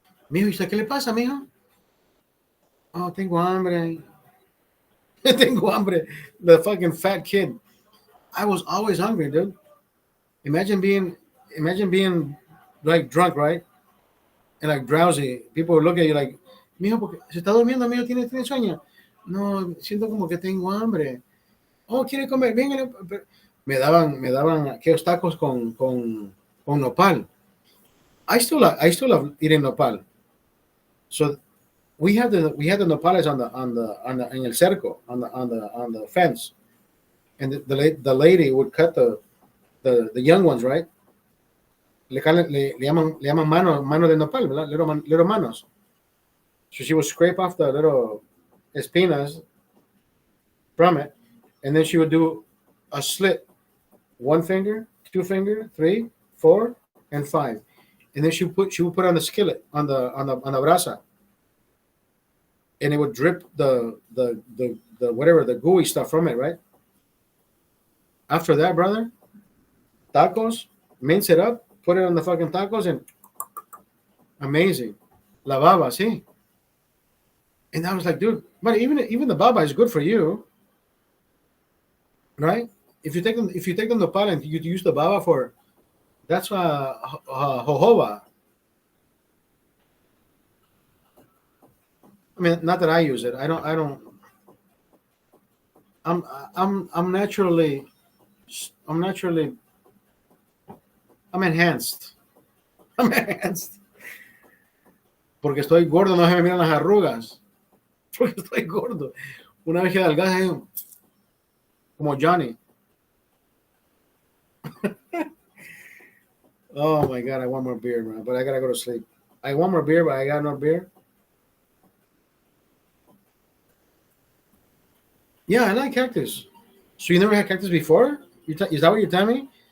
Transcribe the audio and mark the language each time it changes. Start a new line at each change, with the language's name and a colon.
Spanish: Mijo, ¿y qué le pasa, mijo? Oh, tengo hambre. Tengo hambre.
English: The fucking fat kid. I was always hungry, dude. Imagine being like drunk, right? And like drowsy. People would look at you like,
Spanish: mijo, porque se está durmiendo, mijo, tiene sueño. No, siento como que tengo hambre. Oh, quiere comer. Venga, me daban aquellos tacos con nopal.
English: I still love eating nopal. So we had the nopales on the in
Spanish: el cerco
English: on the fence, and the lady would cut the young ones, right?
Spanish: Le llaman mano de nopal, ¿verdad?
English: Little manos. So she would scrape off the little espinas from it, and then she would do a slit, one finger, two finger, three, four, and five, and then she would put on the skillet on the brasa, and it would drip the whatever the gooey stuff from it, right? After that, brother, tacos, mince it up, put it on the fucking tacos, and amazing.
Spanish: La baba,
English: see. And I was like, dude, but even the baba is good for you, right? If you take the nopal and you use the baba for that's jojoba. I mean, not that I use it. I don't. I'm naturally I'm naturally I'm enhanced. I'm enhanced
Spanish: porque estoy gordo. No se me miran las arrugas porque estoy gordo. Una vez que adelgaza, como Johnny.
English: Oh my god, I want more beer, man, but I gotta go to sleep. I want more beer, but I got no beer. Yeah, I like cactus. So you never had cactus before? Is that what you're telling me?